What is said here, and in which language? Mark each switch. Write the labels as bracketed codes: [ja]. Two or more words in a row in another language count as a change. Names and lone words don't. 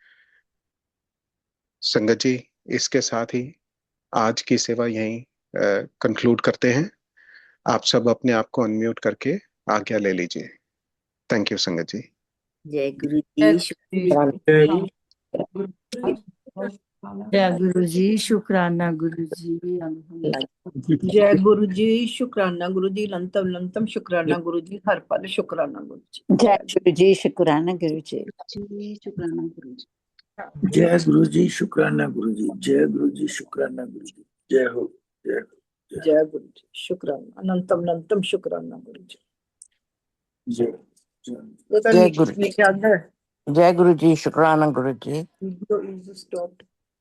[hi] संगत जी, इसके साथ ही आज की सेवा यहीं कंक्लूड करते हैं। आप सब अपने आप को अनम्यूट करके आज्ञा ले लीजिए। [en] thank you [hi] संगत जी। जय गुरु जी, शुक्राना जय गुरु जी, शुक्राना गुरु जी। जय गुरु जी, शुक्राना गुरु जी, लंतम लंतम शुक्राना गुरु जी, हर पल शुक्राना गुरु जी। जय गुरु जी, शुक्राना गुरु जी। शुक्राना गुरु जी। जय गुरु जी, शुक्राना गुरु जी। जय गुरु जी, शुक्राना गुरु जी। जय हो, जय हो, जय गुरु जी, शुक्राना अनंतम अनंतम शुक्राना गुरु जी। जय जय गुरु मेरे ख्याल है जय गुरु जी, शुक्राना गुरु जी। [en] video is stopped.